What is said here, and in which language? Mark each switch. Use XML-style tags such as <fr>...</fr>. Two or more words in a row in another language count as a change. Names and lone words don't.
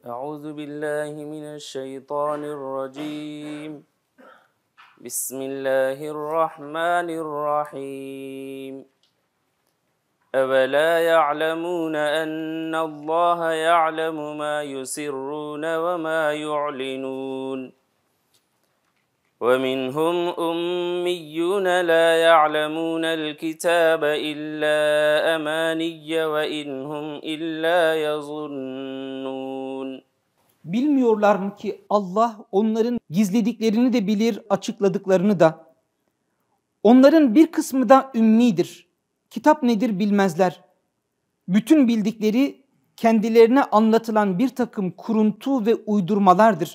<ar>أعوذ بالله من الشيطان الرجيم بسم الله الرحمن الرحيم أولا يعلمون أن الله يعلم ما يسرون وما يعلنون ومنهم أميون لا يعلمون الكتاب إلا أماني وإن هم إلا يظنون.</ar> <tr>Bilmiyorlar mı ki Allah onların gizlediklerini de bilir, açıkladıklarını da. Onların bir kısmı da ümmidir. Kitap nedir bilmezler. Bütün bildikleri kendilerine anlatılan bir takım kuruntu ve uydurmalardır.</tr>